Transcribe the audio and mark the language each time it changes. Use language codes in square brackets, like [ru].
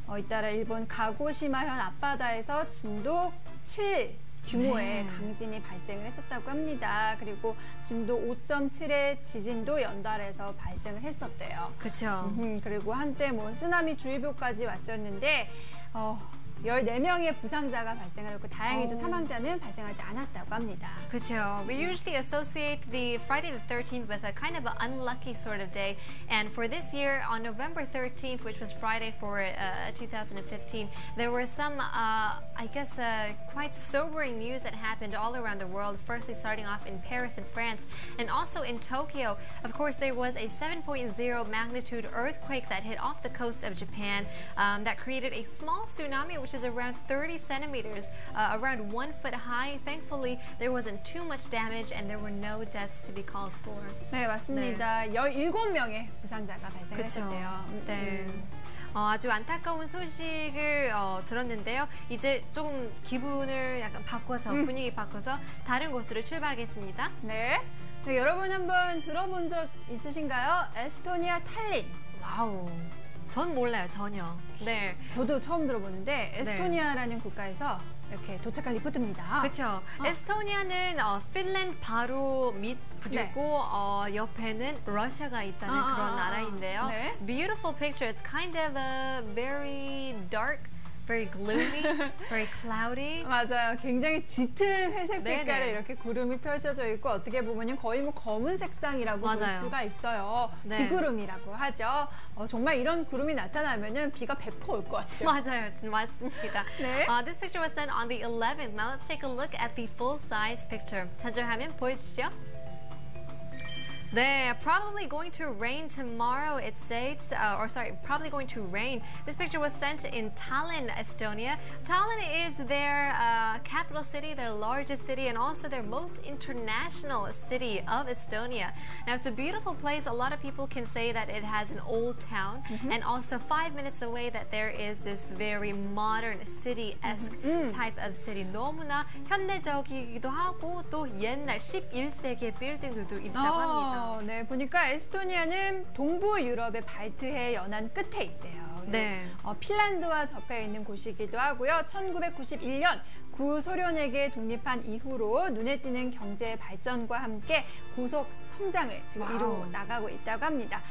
[ko] 잇따라 일본 가고시마현 앞바다에서 진도 7 규모의 강진이 발생을 했었다고 합니다. 그리고 진도 5.7의 지진도 연달아서 발생을 했었대요. 그렇죠. 그리고 한때 쓰나미 주의보까지 왔었는데 14명의 부상자가 발생을 했고 다행히도 사망자는 발생하지 않았다고 합니다. 그렇죠. [en] We usually associate the Friday the 13th with a kind of an unlucky sort of day. And for this year, on November 13th, which was Friday for 2015, there were some, I guess, quite sobering news that happened all around the world. Firstly, starting off in Paris and France, and also in Tokyo. Of course, there was a 7.0 magnitude earthquake that hit off the coast of Japan that created a small tsunami, which is around 30 centimeters, around 1 foot high. Thankfully, there wasn't too much damage and there were no deaths to be called for. [ko] 네, 맞습니다. 17명의 부상자가 그쵸. 발생했었대요. 네. 아주 안타까운 소식을 들었는데요. 이제 조금 기분을 약간 바꿔서 분위기 바꿔서 다른 곳으로 출발하겠습니다. 네. 네, 여러분 한번 들어본 적 있으신가요? 에스토니아 탈린. 와우. 전 몰라요, 전혀. 네. 저도 처음 들어보는데 에스토니아라는 국가에서 이렇게 도착한 리포트입니다. 그렇죠. 에스토니아는 핀란드 바로 밑 그리고 옆에는 러시아가 있다는 그런 나라인데요. 네. [en] Beautiful picture. It's kind of a very dark Very gloomy, very cloudy. [ko] 맞아요. 굉장히 짙은 회색 네네. 빛깔의 이렇게 구름이 펼쳐져 있고 어떻게 보면 거의 뭐 검은 색상이라고 볼 맞아요. 수가 있어요. 네. 비구름이라고 하죠. 정말 이런 구름이 나타나면은 비가 100% 올 것 같아요. 맞아요, 맞습니다. 네. [en] This picture was sent on the 11th. Now let's take a look at the full-size picture. [ko] 전절화면 보여주시죠. [en] 네, probably going to rain tomorrow, it says, probably going to rain. This picture was sent in Tallinn, Estonia. Tallinn is their capital city, their largest city, and also their most international city of Estonia. Now, it's a beautiful place. A lot of people can say that it has an old town, and also 5 minutes away that there is this very modern city-esque type of city. [ko] 너무나 현대적이기도 하고 또 옛날 11세기의 빌딩들도 있다고 합니다. 네, 보니까 에스토니아는 동부 유럽의 발트해 연안 끝에 있대요. 네. 핀란드와 접해 있는 곳이기도 하고요. 1991년 구소련에게 독립한 이후로 눈에 띄는 경제 발전과 함께 고속 성장을 지금 이루어 나가고 있다고 합니다.